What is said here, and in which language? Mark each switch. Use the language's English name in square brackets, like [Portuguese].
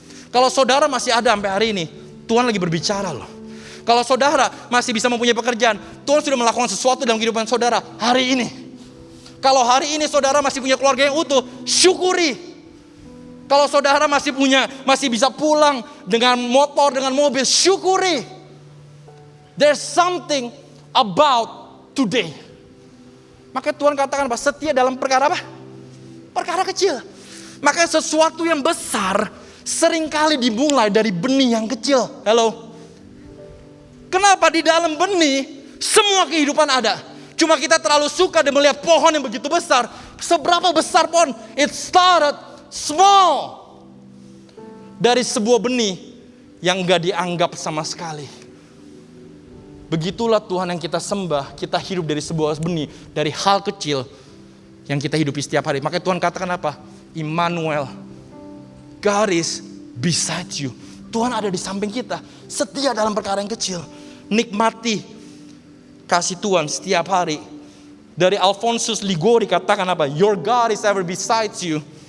[Indonesian] Kalau saudara masih ada sampai hari ini, Tuhan lagi berbicara loh. Kalau saudara masih bisa mempunyai pekerjaan, Tuhan sudah melakukan sesuatu dalam kehidupan saudara hari ini. Kalau hari ini saudara masih punya keluarga yang utuh, syukuri. Kalau saudara masih bisa pulang dengan motor, dengan mobil, syukuri. [English] There's something about today. [Indonesian] Makanya Tuhan katakan apa? Setia dalam perkara apa? Perkara kecil. Makanya sesuatu yang besar seringkali dimulai dari benih yang kecil. Halo. Kenapa di dalam benih semua kehidupan ada? Cuma kita terlalu suka dan melihat pohon yang begitu besar. Seberapa besar pohon? [English] It started small. [Indonesian] Dari sebuah benih yang gak dianggap sama sekali. Begitulah Tuhan yang kita sembah. Kita hidup dari sebuah benih, dari hal kecil yang kita hidupi setiap hari. Makanya Tuhan katakan apa? [English] Immanuel, God is beside you. [Indonesian] Tuhan ada di samping kita, setia dalam perkara yang kecil. Nikmati kasih Tuhan setiap hari. Dari Alphonsus Ligori katakan apa? [English] Your God is ever beside you.